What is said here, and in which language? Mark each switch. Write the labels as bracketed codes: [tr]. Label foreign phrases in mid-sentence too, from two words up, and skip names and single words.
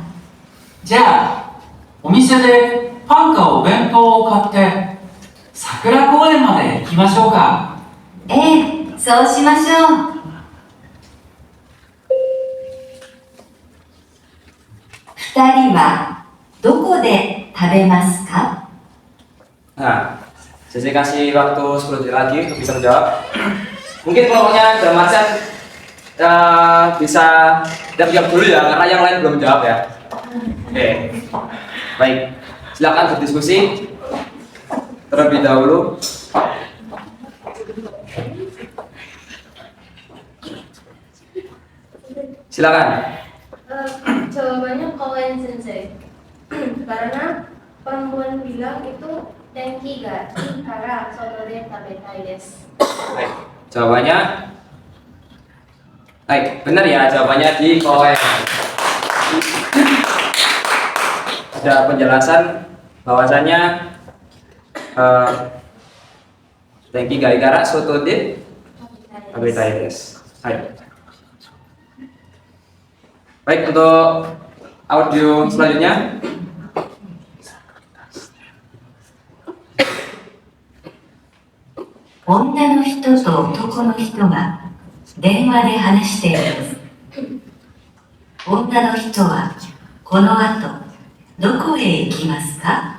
[ja] じゃあ、お店でパンかお弁当を買って桜公園まで行きましょうか。ええ、そうしましょう。二人はどこで食べますか？ [id] Nah, saya kasih waktu 10 detik lagi untuk bisa menjawab. Mungkin kelompoknya dalam artian bisa jawab dulu ya, karena yang lain belum menjawab ya. Oke, baik. Silakan berdiskusi terlebih dahulu. Silakan. Jawabannya Koen Sensei. Karena perempuan bilang itu [ja] 天気がから外で食べたいです. [id] Baik, jawabannya. Baik, benar ya jawabannya di Koen. Ada penjelasan bahwasannya [ja] 天気がから外で食べたいです. [id] Baik, untuk audio selanjutnya. [ja] 女の人と男の人が電話で話しています。女の人はこの後どこへ行きますか？